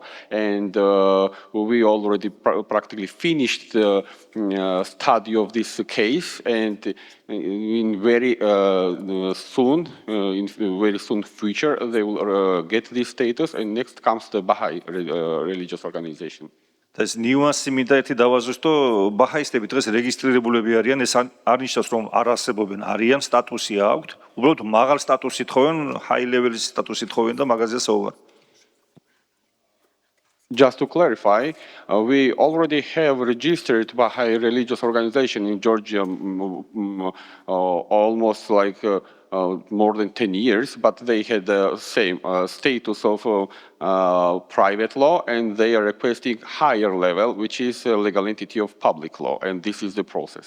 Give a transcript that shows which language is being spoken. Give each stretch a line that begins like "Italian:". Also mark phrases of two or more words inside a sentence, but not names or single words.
English: And we already practically finished the study of this case, and in very soon future they will get this status, and next comes the Baha'i religious organization.
Georgian: ეს ნიუანსი მინდა ერთი დავაზუსტო, ბაჰაისტები დღეს რეგისტრირებულები არიან, ეს არ ნიშნავს რომ არ არსებობენ, არიან, სტატუსი აქვთ, უბრალოდ მაღალ სტატუსით ხოვენ,
English: high level
Georgian: სტატუსით ხოვენ და მაგაზია საუბარი.
English: Just to clarify, we already have registered Baha'i religious organization in Georgia almost like more than 10 years, but they had the same status of private law, and they are requesting higher level, which is a legal entity of public law, and this is the process.